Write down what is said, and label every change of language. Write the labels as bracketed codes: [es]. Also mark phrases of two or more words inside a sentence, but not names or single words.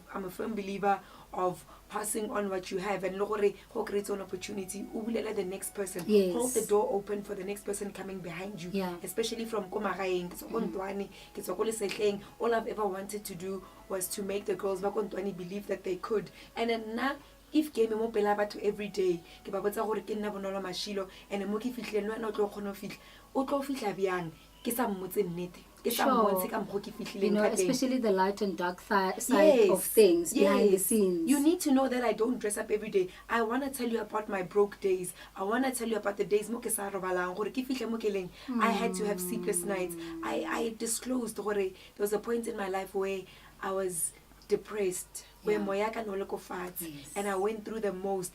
[en] I'm a firm believer of passing on what you have, and who creates an opportunity, let the next person hold the door open for the next person coming behind you, especially from Komagaeng, all I've ever wanted to do was to make the girls believe that they could. And then now, [tn] if ke mo pela batho [en] every day [tn] ke ba botsa gore ke nna Bonolo Mashilo, and mo ke fitlhele no ana o tlo kgona fitla o tlo fitla byang ke sa mmotse nnete. [en] Especially the light and dark side of things behind the scenes. You need to know that I don't dress up every day. I want to tell you about my broke days. I want to tell you about the days I had to have sleepless nights. I disclosed there was a point in my life where I was depressed, where and I went through the most.